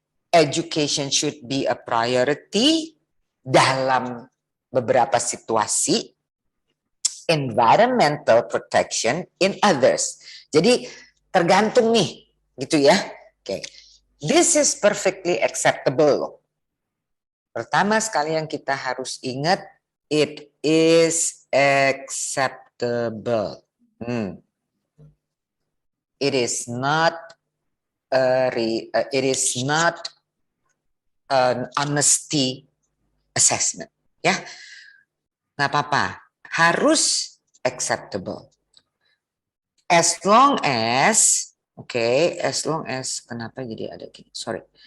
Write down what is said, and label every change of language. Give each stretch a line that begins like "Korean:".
English: Education should be a priority
Indonesian: dalam beberapa situasi,
English: environmental protection in others.
Indonesian: Jadi tergantung nih, gitu ya.
English: Oke, this is perfectly acceptable.
Indonesian: Pertama sekali yang kita harus ingat,
English: it is acceptable. It is not an honesty assessment, ya.
Indonesian: Nggak apa-apa, harus acceptable.
English: As long as,
Indonesian: kenapa jadi ada gini? Sorry.